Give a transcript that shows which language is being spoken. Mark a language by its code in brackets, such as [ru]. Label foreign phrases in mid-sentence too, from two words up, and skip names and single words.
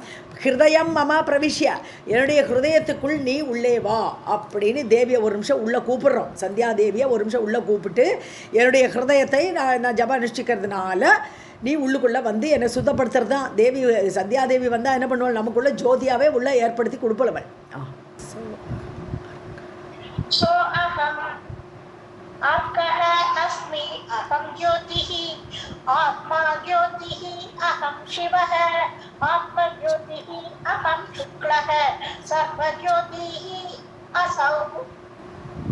[sa] हृदयं मम प्रविश्य, [ta] என்னுடைய ஹிருதயத்துக்குள் நீ உள்ளே வா அப்படின்னு தேவியை ஒரு நிமிஷம் உள்ளே கூப்பிடுறோம். சந்தியா தேவியை ஒரு நிமிஷம் உள்ளே கூப்பிட்டு என்னுடைய ஹிருதயத்தை நான் ஜப அனுஷ்டிக்கிறதுனால நீ உள்ளுக்குள்ளே வந்து என்னை சுத்தப்படுத்துறது தான். தேவி சந்தியாதேவி வந்தால் என்ன பண்ணுவாள், நமக்குள்ள ஜோதியாவே உள்ள ஏற்படுத்தி கொடுப்பவள். [sa] सो अहम् अर्कः अस्मि अहं ज्योतिः आत्मा ज्योतिः अहं शिवः आत्मज्योतिः अहं शुक्लः सर्वज्योतिः असौ